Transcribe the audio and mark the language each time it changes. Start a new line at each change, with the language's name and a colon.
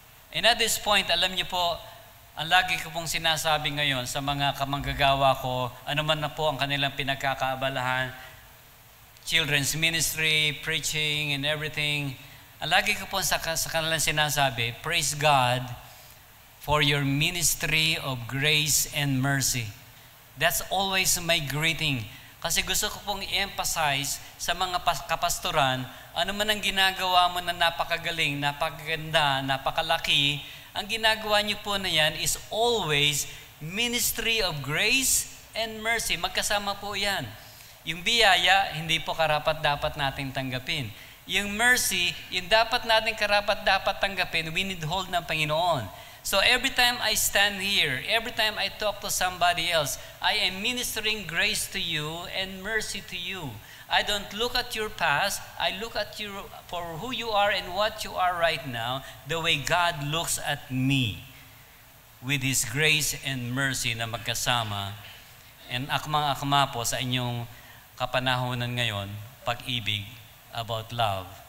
Filipino: And at this point, alam niyo po, ang lagi ko pong sinasabi ngayon sa mga kamanggagawa ko, ano man na po ang kanilang pinagkakaabalahan, children's ministry, preaching,
English: and everything,
Filipino: ang lagi ko po sa kanilang sinasabi,
English: praise God for your ministry of grace and mercy. That's always my greeting.
Filipino: Kasi gusto ko pong i-emphasize sa mga kapastoran, ano man ang ginagawa mo na napakagaling, napakaganda, napakalaki, ang ginagawa niyo po na yan
English: is always ministry of grace and mercy.
Filipino: Magkasama po yan. Yung biyaya, hindi po karapat-dapat nating tanggapin. Yung mercy, yung dapat natin karapat-dapat tanggapin, withhold ng Panginoon.
English: So every time I stand here, every time I talk to somebody else, I am ministering grace to you and mercy to you. I don't look at your past. I look at you for who you are and what you are right now, the way God looks at me with His grace and mercy
Filipino: na magkasama. And akmang-akma po sa inyong kapanahonan ngayon, pag-ibig
English: about love.